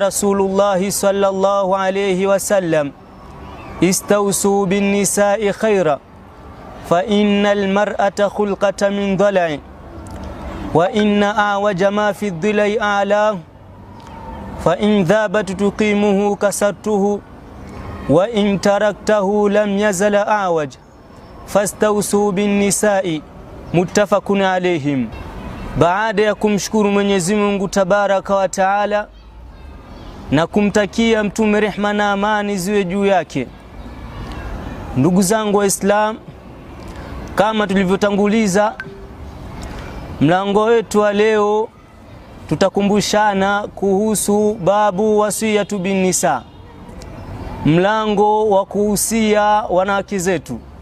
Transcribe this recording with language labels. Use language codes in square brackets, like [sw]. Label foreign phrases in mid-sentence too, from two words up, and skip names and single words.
[ar] رسول الله صلى الله عليه وسلم استوصوا بالنساء خيرا فإن المرأة خلقة من ضلع وإن أعوج ما في الضلع أعلاه فإن ذابت تقيمه كسرته وإن تركته لم يزل أعوج فاستوصوا بالنساء. متفق عليهم. [sw] Baada ya kumshukuru Mwenyezi Mungu [ar] تبارك وتعالى [sw] na kumtakia mtume rehma na amani ziwe juu yake, ndugu zangu Waislamu, kama tulivyotanguliza, mlango wetu wa leo tutakumbushana kuhusu [ar] باب وصية بالنساء, [sw] mlango wa kuhusia wanawake zetu.